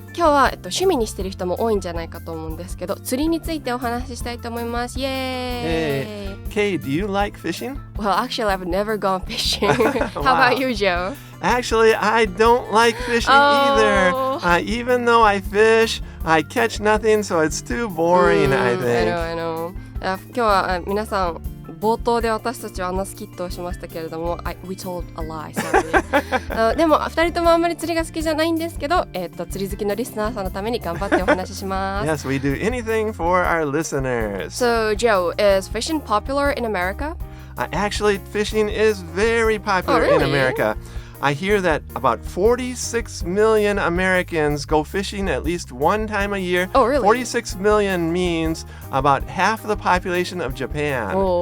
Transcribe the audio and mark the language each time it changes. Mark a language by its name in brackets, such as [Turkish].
[Japanese] 今日は、趣味にしてる人も多いんじゃないかと思うんですけど、釣りについてお話ししたいと思います。イエーイ。 [English] Kay, do you like fishing? Well, actually, I've never gone fishing. How about you, Joe? Actually, I don't like fishing either. Even though I fish, I catch nothing, so it's too boring, I think. I know. [Japanese] 今日は皆さん冒頭で私たちはスキットをしましたけれども、 [English] we told a lie, sorry. [Japanese] でも2人ともあんまり釣りが好きじゃないんですけど、釣り好きのリスナーさんのために頑張ってお話しします。 [English] Yes, we do anything for our listeners. So, Joe, is fishing popular in America? Actually, fishing is very popular in America. I hear that about 46 million Americans go fishing at least one time a year. Oh, really? 46 million means about half the population of Japan.